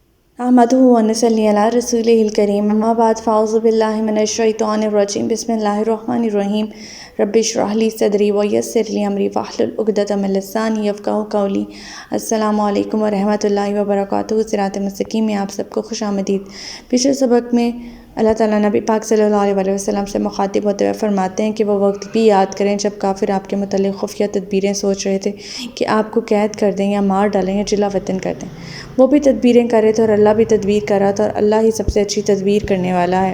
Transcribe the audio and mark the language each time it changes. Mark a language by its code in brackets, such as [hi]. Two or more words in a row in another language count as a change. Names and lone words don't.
[ar] أحمده ونصلي على رسوله الكريم أما بعد فأعوذ بالله من الشيطان الرجيم بسم الله الرحمن الرحيم رب اشرح لي صدري ويسر لي أمري واحلل عقدة من لساني يفقهوا قولي. السلام عليكم ورحمة الله وبركاته. [ur] صراط مستقیم میں آپ سب کو خوش آمدید. پچھلے سبق میں اللہ تعالیٰ نبی پاک [ar] صلى الله عليه وسلم [ur] سے مخاطب ہوتے ہوئے فرماتے ہیں کہ وہ وقت بھی یاد کریں جب کافر آپ کے متعلق خفیہ تدبیریں سوچ رہے تھے کہ آپ کو قید کر دیں یا مار ڈالیں یا جلا وطن کر دیں. وہ بھی تدبیریں کر رہے تھے اور اللہ بھی تدبیر کر رہا تھا، اور اللہ ہی سب سے اچھی تدبیر کرنے والا ہے.